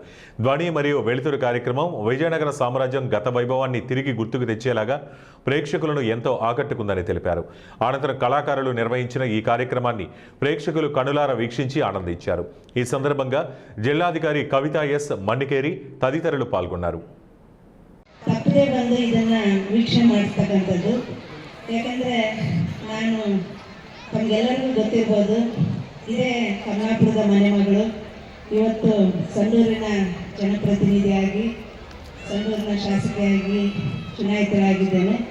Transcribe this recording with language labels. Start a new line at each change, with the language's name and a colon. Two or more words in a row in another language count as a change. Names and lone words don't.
Telugu: ధ్వని మరియు వెలుతురు కార్యక్రమం విజయనగర సామ్రాజ్యం గత వైభవాన్ని తిరిగి గుర్తుకు తెచ్చేలాగా ప్రేక్షకులను ఎంతో ఆకట్టుకుందని తెలిపారు. అనంతరం కళాకారులు నిర్వహించిన ఈ కార్యక్రమాన్ని ప్రేక్షకులు కనులారా వీక్షించి ఆనందించారు. ఈ సందర్భంగా జిల్లాధికారి కవిత ఎస్ ಮಣ್ಣಿಕೇರಿ తదితరులు పాల్గొన్నారు.
Kannada: ತಪ್ಪದೇ ಬಂದು ಇದನ್ನ ವೀಕ್ಷಣೆ ಮಾಡ್ತಕ್ಕಂಥದ್ದು. ಯಾಕಂದರೆ ನಾನು ತಮಗೆಲ್ಲರಿಗೂ ಗೊತ್ತಿರ್ಬೋದು, ಇದೇ ಕಮಲಾಪುರದ ಮನೆ ಮಗಳು. ಇವತ್ತು ಸಂಡೂರಿನ ಜನಪ್ರತಿನಿಧಿಯಾಗಿ, ಸಂಡೂರಿನ ಶಾಸಕಿಯಾಗಿ ಚುನಾಯಿತರಾಗಿದ್ದೇನೆ.